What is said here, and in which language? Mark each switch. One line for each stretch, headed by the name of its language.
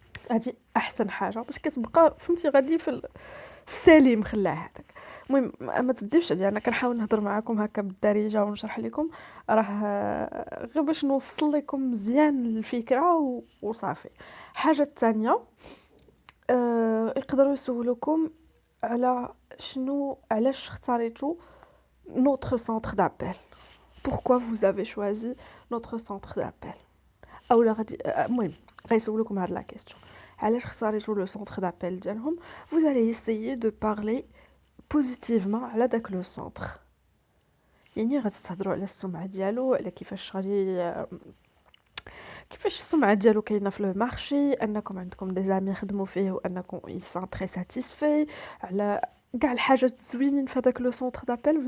Arabic: هذه احسن حاجه باش كتبقى فهمتي غادي في السليم خلاه هذاك. المهم ما تديوش عليا، انا كنحاول نهضر معكم هكا بالدارجه ونشرح لكم، راه غير باش نوصل لكم مزيان الفكره وصافي. حاجه الثانيه يقدروا يسولوكم على علاش اختاريتوا
French: notre centre d'appel. Pourquoi vous avez choisi notre centre d'appel?
Arabic: اولا غادي المهم غيسولوكم هاد لا كيسيون علاش اختاريتوا لو سونتر دابيل ديالهم.
French: vous allez essayer de parler positivement
Arabic: على داك لو سونتر. يعني غتستهضروا على السمعه ديالو، على كيفاش السمعه ديالو كاينه في لو مارشي، انكم عندكم دي زامي خدموا فيه وانكم
French: ils sont très satisfaits،
Arabic: على كاع الحاجات الزوينين في هذاك لو سونتر دابيل.